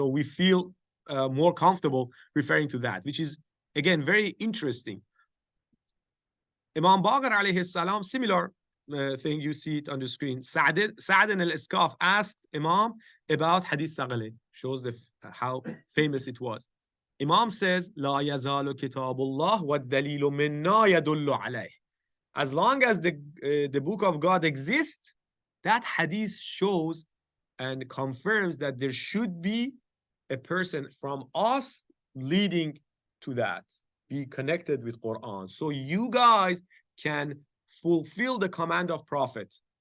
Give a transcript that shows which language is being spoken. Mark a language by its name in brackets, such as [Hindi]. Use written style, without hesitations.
[English] So we feel more comfortable referring to that, which is, again, very interesting. Imam Baqir alayhi salam, similar thing, you see it on the screen. Sa'd al-Iskaf asked Imam about Hadith Saghalain. Shows how famous it was. [Arabic] Imam says, لا يزال كتاب الله والدليل منا يدل عليه. [English] As long as the book of God exists, that hadith shows and confirms that there should be a person from us leading to that, be connected with Quran. So you guys can fulfill the command of Prophet.